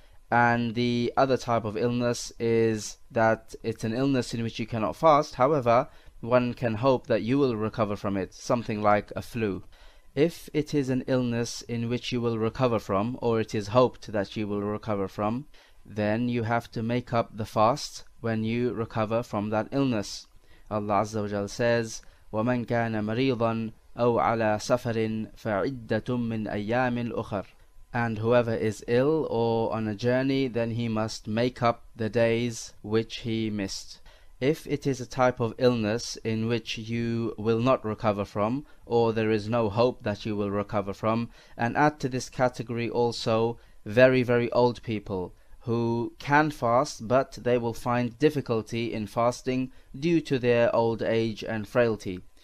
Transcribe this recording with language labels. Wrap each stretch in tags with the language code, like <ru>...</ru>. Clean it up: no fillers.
<en>And the other type of illness is that it's an illness in which you cannot fast, however, one can hope that you will recover from it, something like a flu. If it is an illness in which you will recover from, or it is hoped that you will recover from, then you have to make up the fast when you recover from that illness. Allah Azza wa Jal says,</en> <ar>وَمَنْ كَانَ مَرِيضًا أَوْ عَلَى سَفَرٍ فَعِدَّةٌ مِّنْ أَيَّامٍ أُخَرٍ.</ar> <en>And whoever is ill or on a journey, then he must make up the days which he missed. If it is a type of illness in which you will not recover from, or there is no hope that you will recover from, and add to this category also very, very old people who can fast, but they will find difficulty in fasting due to their old age and frailty.</en>